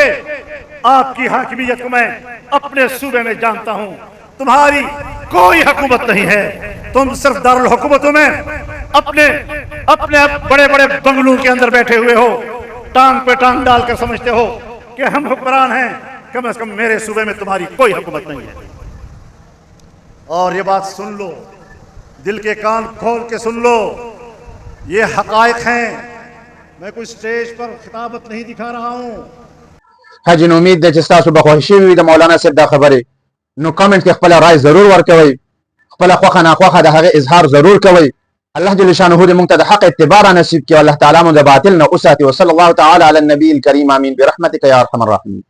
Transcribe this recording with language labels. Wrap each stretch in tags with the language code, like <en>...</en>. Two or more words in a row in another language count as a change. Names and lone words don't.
<ur>آپ کی حاکمیت کو میں اپنے صوبے میں جانتا ہوں، تمہاری کوئی حکومت نہیں ہے، تم صرف دارالحکومتوں میں اپنے اپنے بڑے بڑے بنگلوں کے اندر بیٹھے ہوئے ہو، ٹانگ پہ ٹانگ ڈال کر سمجھتے ہو کہ ہم حکمران ہیں. کم سے کم میرے صوبے میں تمہاری کوئی حکومت نہیں ہے۔ اور یہ بات سن لو، دل کے کان کھول کے سن لو، یہ حقائق ہیں. میں کوئی اسٹیج پر خطابت نہیں دکھا رہا ہوں.</ur> <ps>حاجی نو امید ده چې تاسو به خوښ شوي وي د مولانا صاحب دا خبرې. نو کمنټ کې خپل رائے ضرور ورکوئ، خپل خوښه ناخوښه د هغه اظهار ضرور کوئ.</ps> <ar>الله جل شانه</ar> <ps>دې موږ ته د حق اتباع را نصیب کړي،</ps> <ar>الله تعالی</ar> <ps>موږ د باطل نه وساتي.</ps> <ar>وصلی الله تعالی علی النبی الکریم، آمین برحمتک یا ارحم الراحمین.</ar>